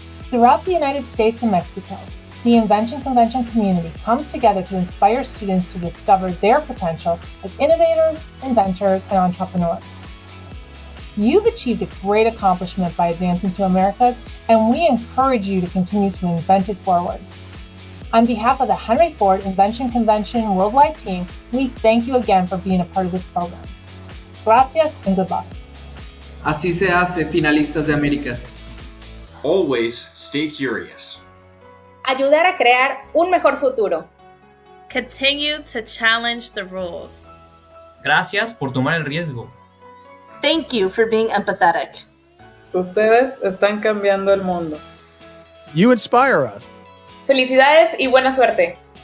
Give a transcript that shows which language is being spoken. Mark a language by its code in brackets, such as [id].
[en] Throughout the United States and Mexico, the Invention Convention community comes together to inspire students to discover their potential as innovators, inventors, and entrepreneurs. You've achieved a great accomplishment by advancing to Americas, and we encourage you to continue to invent it forward. On behalf of the Henry Ford Invention Convention Worldwide team, we thank you again for being a part of this program. [es] Gracias [en] and good luck. [es] Así se hace, finalistas de Américas. [en] Always stay curious. [es] Ayudar a crear un mejor futuro. [en] Continue to challenge the rules. [es] Gracias por tomar el riesgo. [en] Thank you for being empathetic. [es] Ustedes están cambiando el mundo. [en] You inspire us. [es] Felicidades y buena suerte.